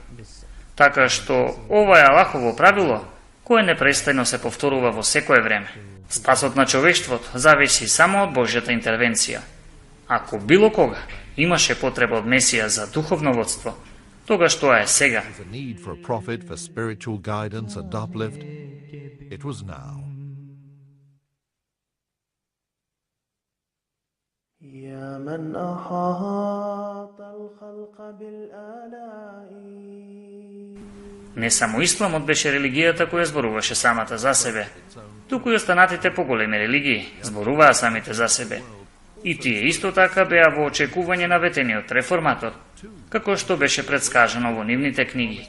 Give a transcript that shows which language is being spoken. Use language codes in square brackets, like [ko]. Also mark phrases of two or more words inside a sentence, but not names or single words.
[mk] Така што ова е Аллахово правило кое непрестајно се повторува во секое време. Спасот на човештвото зависи само од Божјата интервенција. Ако било кога имаше потреба од Месија за духовно водство, тогаш тоа е сега. [ar] يا من أحاط الخلق بالآلاء. [mk] Не само исламот беше религијата која зборуваше самата за себе, туку и останатите поголеми религии зборуваа самите за себе. И тие исто така беа во очекување на ветениот реформатор, како што беше предскажано во нивните книги.